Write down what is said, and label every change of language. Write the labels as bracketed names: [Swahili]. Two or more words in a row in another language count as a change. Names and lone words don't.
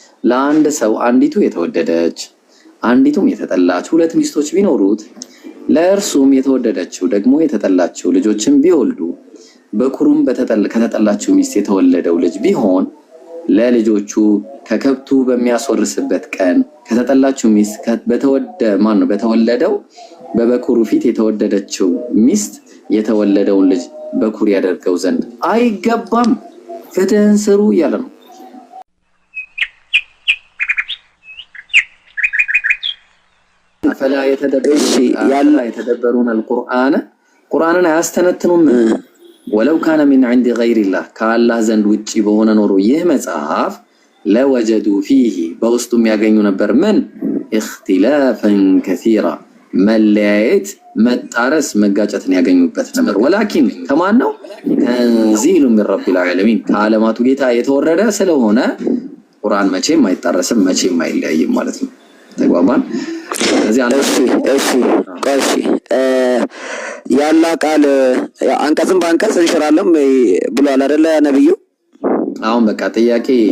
[Amharic] ለአንድ ሰው አንዲቱ የተወደደች አንዲቱም የተጠላች ሁለት ሚስቶች ቢኖሩት ለእርሱም የተወደደችው ደግሞ የተጠላችው ልጆችን ቢወልዱ በኩሩም ከተጠላችው ሚስት የተወለደው ልጅ ቢሆን ለልጆቹ ከከብቱ በሚያስወርስበት ቀን ከተጠላችው ሚስት በተወለደው በበኩሩ ፊት የተወደደችው ሚስት የተወለደውን ልጅ በኩር ያደርገው ዘንድ አይገባም። ፍትህን ስሩ እያለ ነው። [Arabic] فلا يتدبرون القرآن قرآننا [Amharic] ያስተነትኑም [Arabic] ولو كان من عند غير الله [Amharic] ከአላህ ዘንድ ውጪ በሆነ ኖሮ ይህ መጽሐፍ [Arabic] لوجدوا فيه [Amharic] በውስጡም ያገኙ ነበር ምን [Arabic] اختلافا كثيرا [Amharic] መለያየት መጣረስ መጋጨትን ያገኙበት ነበር። ولكن ከማን ነው [Arabic] تنزيل من رب العالمين [Amharic] ከዓለማቱ ጌታ የተወረደ ስለሆነ ቁርአን መቼም አይጣረስም መቼም አይለያይም ማለት ነው። ተግባባን? ስለዚህ እሺ ያላ ቃል አንቀጽም በአንቀጽ እንሽራለን ብሏል አይደለ ነብዩ? አሁን በቃ ጥያቄ